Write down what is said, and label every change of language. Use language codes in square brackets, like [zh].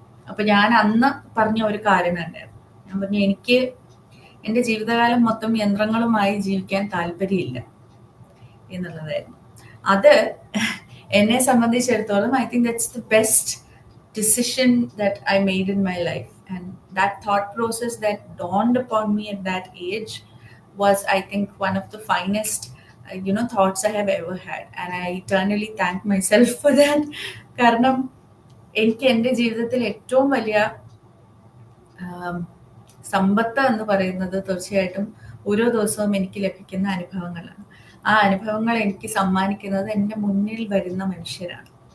[ml] അപ്പൊ ഞാൻ അന്ന് പറഞ്ഞ ഒരു കാര്യം ഉണ്ടായിരുന്നു. ഞാൻ പറഞ്ഞു, എനിക്ക് എൻ്റെ ജീവിതകാലം മൊത്തം യന്ത്രങ്ങളുമായി ജീവിക്കാൻ താല്പര്യമില്ല എന്നുള്ളതായിരുന്നു. അത് എന്നെ സംബന്ധിച്ചിടത്തോളം [en] I think that's the best decision that I made in my life, and that thought process that dawned upon me at that age was, I think, one of the finest thoughts I have ever had, and I eternally thank myself for that. [ml] കാരണം എനിക്ക് എൻ്റെ ജീവിതത്തിൽ ഏറ്റവും വലിയ സമ്പത്ത് എന്ന് പറയുന്നത് തീർച്ചയായിട്ടും ഓരോ ദിവസവും എനിക്ക് ലഭിക്കുന്ന അനുഭവങ്ങളാണ്. ആ അനുഭവങ്ങൾ എനിക്ക് സമ്മാനിക്കുന്നത് എൻ്റെ മുന്നിൽ വരുന്ന മനുഷ്യരാണ്.